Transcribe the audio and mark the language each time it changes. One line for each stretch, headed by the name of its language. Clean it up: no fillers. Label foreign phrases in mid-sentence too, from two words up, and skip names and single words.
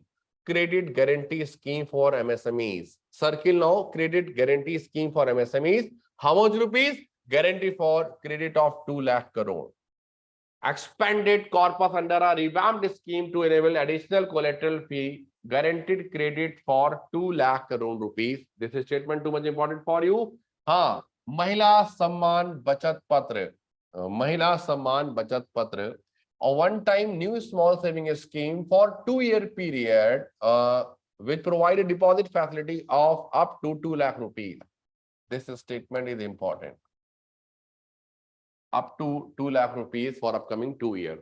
English: Credit guarantee scheme for MSMEs. Circle now, credit guarantee scheme for MSMEs. How much rupees? Guarantee for credit of 2 lakh crore. Expanded corpus under a revamped scheme to enable additional collateral fee, guaranteed credit for 2 lakh crore rupees. This statement too much important for you.
Hindi: हाँ, महिला सम्मान बचत पत्र, महिला सम्मान बचत पत्र,
English: a one-time new small saving scheme for 2-year period, which provide a deposit facility of up to 2 lakh rupees. This statement is important. Up to 2 lakh rupees for upcoming 2 years.